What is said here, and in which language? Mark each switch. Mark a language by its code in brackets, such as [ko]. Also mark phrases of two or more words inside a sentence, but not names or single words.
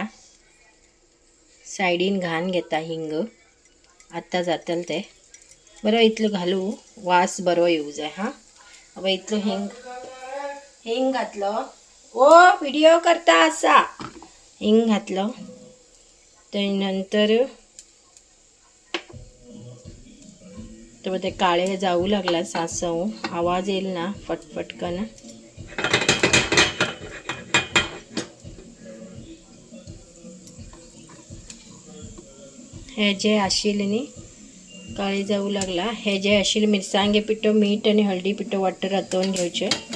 [kok] सायडीन घान घेता हिंग. आत्ता जातल ते बरो. इतलो घालू, वास बरो येऊ जाय. हां, अब इतलो हिंग घातलो. ओ व्हिडिओ करता आसा. हिंग घातलो. त्यानंतर ते काळे जाऊ लागला सासव. [mr] आवाज येईल ना पटपटकन. [kok] हे जे आशिल्ले न्ही काळे जाऊ लागला. हे जे आशिल्ले मिरसांगे पिठो, मीठ आणि हळदी पिठो वाटतं रतवून घेवचे.